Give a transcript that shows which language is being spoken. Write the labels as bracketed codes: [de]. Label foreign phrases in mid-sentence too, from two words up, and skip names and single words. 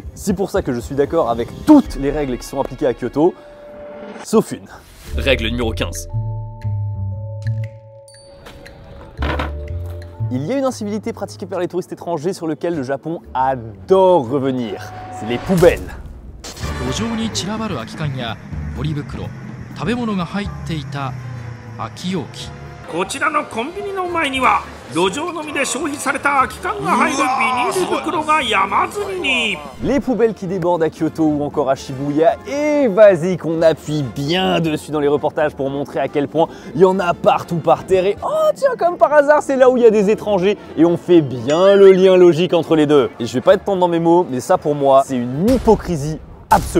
[fr] C'est pour ça que je suis d'accord avec toutes les règles qui sont appliquées à Kyoto, sauf une. Règle numéro 15. Il y a une incivilité pratiquée par les touristes étrangers sur lequel le Japon adore revenir. C'est les poubelles. [ja] 路上に散らばる空き缶やポリ袋、食べ物が入っていた空き容器。こちらのコンビニの前には路上飲みで消費された空き缶が入るビニール袋が山積みに。 [fr] Les poubelles qui débordent à Kyoto ou encore à Shibuya, et vas-y qu'on appuie bien dessus dans les reportages pour montrer à quel point il y en a partout par terre. Et oh tiens, comme par hasard, c'est là où il y a des étrangers et on fait bien le lien logique entre les deux. Et je vais pas être tendre dans mes mots, mais ça pour moi, c'est une hypocrisie absolue.